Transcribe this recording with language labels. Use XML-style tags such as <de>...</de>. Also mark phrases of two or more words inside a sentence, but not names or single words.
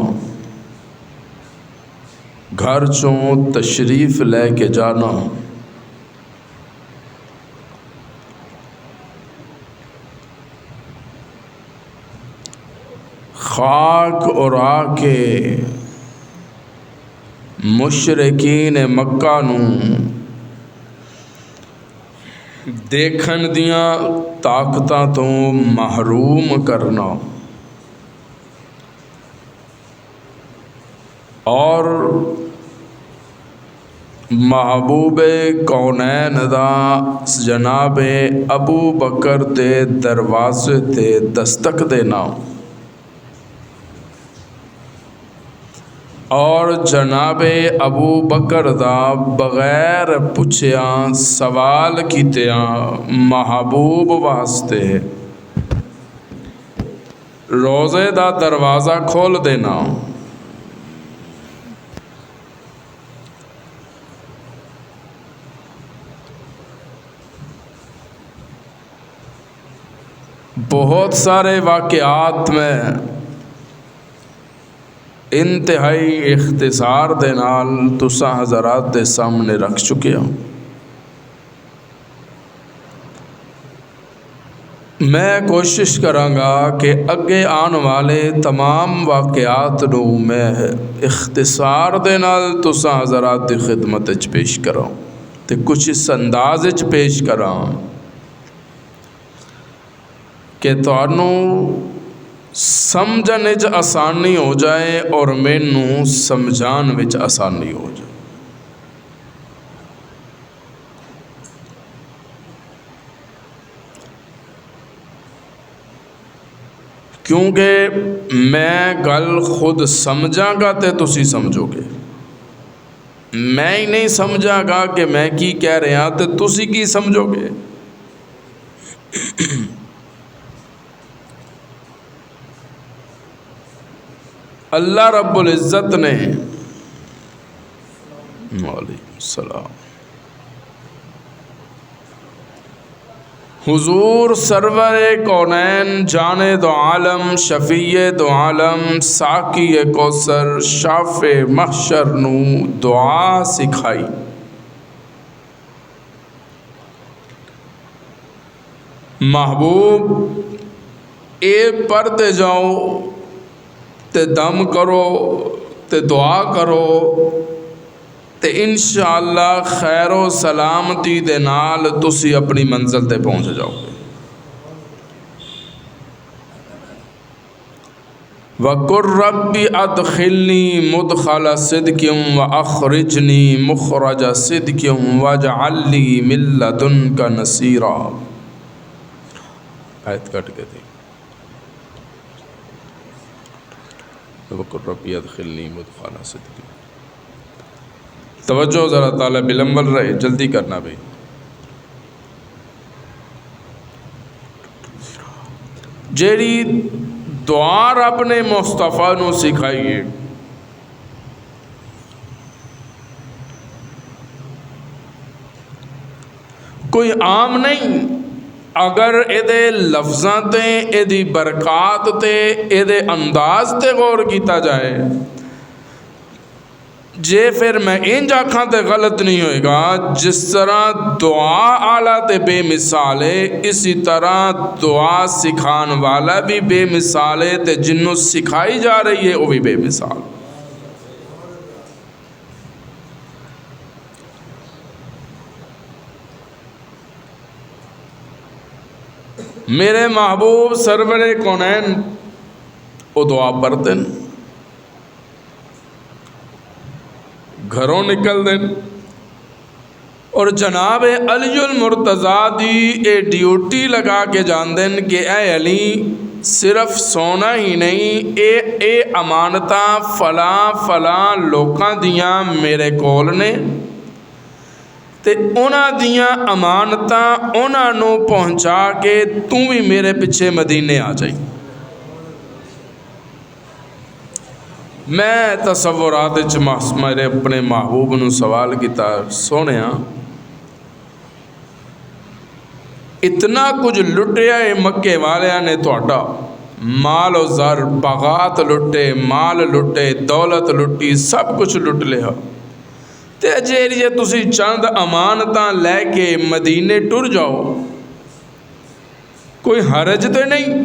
<pa>گھر چوں تشریف لے کے جانا، خاک اور آ کے مشرکین مکہ نو دیکھن دیاں طاقتاں تو محروم کرنا، اور محبوب کونین دا جناب ابو بکر دے دروازے تے دستک دینا، اور جناب ابو بکر دا بغیر پوچھیاں سوال کیتیاں محبوب واسطے روزے دا دروازہ کھول دینا، بہت سارے واقعات میں انتہائی اختصار دے نال تساں حضرات دے سامنے رکھ چکے ہوں۔ میں کوشش کراں کہ اگے آن والے تمام واقعات نو میں اختصار دے نال تساں حضرات دی خدمت وچ پیش کراں تے کچھ اس انداز وچ پیش کراں کہ تانوں سمجھنے وچ آسانی ہو جائے اور مینوں سمجھان وچ آسانی ہو جائے۔ کیونکہ میں گل خود سمجھاں گا تے تسی سمجھو گے، میں ہی نہیں سمجھاں گا کہ میں کی کہہ رہا تے تسی کی سمجھو گے۔ اللہ رب العزت نے</pa> <ar>وعلیکم السلام</ar> <pa>حضور سرور کونین جانے دو عالم شفیع دو عالم ساقی کوثر شافع محشر نو دعا سکھائی۔ محبوب اے پڑھتے جاؤ تے دم کرو تے دعا کرو تے</pa> <ar>انشاءاللہ</ar> <pa>خیر و سلامتی دے نال تسی اپنی منزل تے پہنچ جاؤ گے۔</pa> <ar>وَقُلْ رَبِّ أَدْخِلْنِي مُدْخَلَ صِدْقٍ وَأَخْرِجْنِي مُخْرَجَ صِدْقٍ وَاجْعَلْ لِي مِن لَّدُنْكَ نَصِيرًا۔</ar> <pa>آیت کٹ کے تھی</pa> <ar>وَقُلْ رَبِّ أَدْخِلْنِي مُدْخَلَ صِدْقٍ۔</ar> <pa>توجہ ذرا طالب علم بن رہے، جلدی کرنا بھائی۔ جیڑی دعا رب نے مصطفیٰ نو سکھائی ہے، کوئی عام نہیں۔ اگر اے لفظاں تے اے دی برکات تے اے دے انداز تے غور کیتا جائے جے پھر میں انج آکھاں تے غلط نہیں ہوئے گا۔ جس طرح دعا آلہ تے بے مثال ہے، اسی طرح دعا سکھان والا بھی بے مثال ہے تے جنوں سکھائی جا رہی ہے وہ بھی بے مثال۔ میرے محبوب سرور کونین وہ دعا پڑھتے ہیں، گھروں نکل دیں اور جناب علی المرتضیٰ دی اے ڈیوٹی لگا کے جان دیں کہ اے علی صرف سونا ہی نہیں، اے امانتاں فلاں لوکاں دیاں میرے کول نے تے انہاں دیاں امانتاں انہاں نو پہنچا کے تو بھی میرے پیچھے مدینے آ جائی۔ میں تصورات میرے اپنے محبوب نو سوال کیتا، سونیا اتنا کچھ لٹیا ہے مکے والیاں نے تہاڈا، مال و زر باغات لٹے، مال لٹے، دولت لٹی، سب کچھ لٹ لیا تے جے تسی چند امانتاں لے کے مدینے ٹر جاؤ، کوئی حرج تے نہیں؟</pa>